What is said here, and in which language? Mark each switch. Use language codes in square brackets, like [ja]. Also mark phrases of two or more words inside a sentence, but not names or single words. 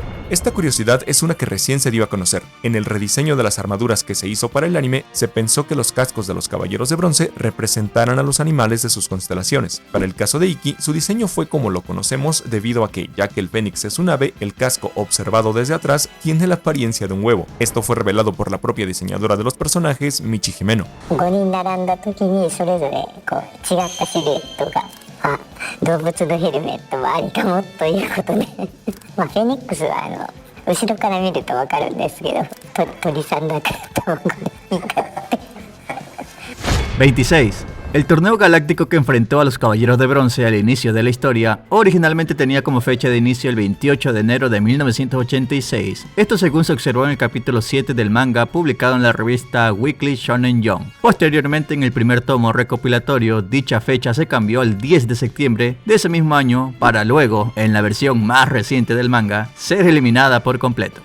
[es] Esta curiosidad es una que recién se dio a conocer. En el rediseño de las armaduras que se hizo para el anime, se pensó que los cascos de los caballeros de bronce representaran a los animales de sus constelaciones. Para el caso de Ikki, su diseño fue como lo conocemos debido a que, ya que el Fénix es un ave, el casco observado desde atrás tiene la apariencia de un huevo. Esto fue revelado por la propia diseñadora de los personajes, Michi Himeno. [ja] 動物のヘルメットもありかもということでフェニックスは後ろから見ると分かるんですけど鳥さんだからと見たって [es] 26. El torneo galáctico que enfrentó a los Caballeros de Bronce al inicio de la historia originalmente tenía como fecha de inicio el 28 de enero de 1986, esto según se observó en el capítulo 7 del manga publicado en la revista Weekly Shonen Jump. Posteriormente, en el primer tomo recopilatorio, dicha fecha se cambió al 10 de septiembre de ese mismo año para luego, en la versión más reciente del manga, ser eliminada por completo.